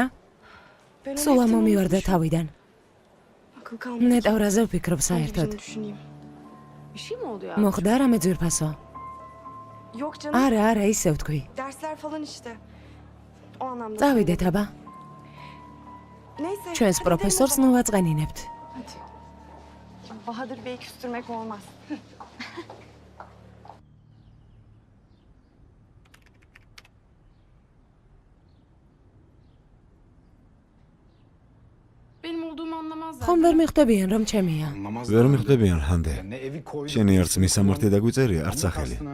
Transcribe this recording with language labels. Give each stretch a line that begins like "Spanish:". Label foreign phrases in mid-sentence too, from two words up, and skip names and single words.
Georgian: სულ ამომივარდა თავიდან. ნეტავრაზე ვფიქრობ საერთოდ. მოხდა რამე ძვირფასო? არა, ისევ თქვი. წავიდეთ აბა. ჩვენს პროფესორს ნუ ვაწყენინებთ.
Turkish: Bahadır Bey'i küstürmek olmaz.
Georgian: ხომ ვერ მიხვდებიან რომ ჩემია? ვერ მიხვდებიან ჰანდე. შენი არც მისამართი დაგვიწერია, არც სახელი.